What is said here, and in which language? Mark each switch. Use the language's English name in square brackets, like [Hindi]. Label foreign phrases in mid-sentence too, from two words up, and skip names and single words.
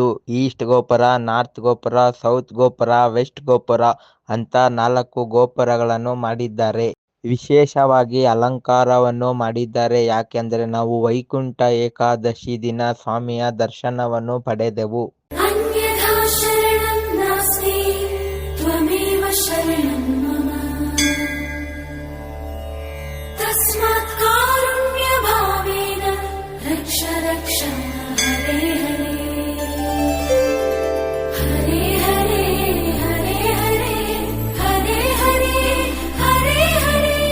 [Kannada] ಈಸ್ಟ್ ಗೋಪುರ, ನಾರ್ತ್ ಗೋಪುರ, ಸೌತ್ ಗೋಪುರ, ವೆಸ್ಟ್ ಗೋಪುರ ಅಂತ 4 ಗೋಪುರಗಳನ್ನು ಮಾಡಿದ್ದಾರೆ. ವಿಶೇಷವಾಗಿ ಅಲಂಕಾರವನ್ನು ಮಾಡಿದ್ದಾರೆ. ಯಾಕೆಂದರೆ ನಾವು ವೈಕುಂಠ ಏಕಾದಶಿ ದಿನ ಸ್ವಾಮಿಯ ದರ್ಶನವನ್ನು ಪಡೆದೆವು. [Sanskrit] अन्यथा शरणं नास्ति त्वमेव शरणं मम तस्मात् कारुण्यभावेन रक्ष रक्ष हरे हरे हरे हरे हरे हरे हरे हरे हरे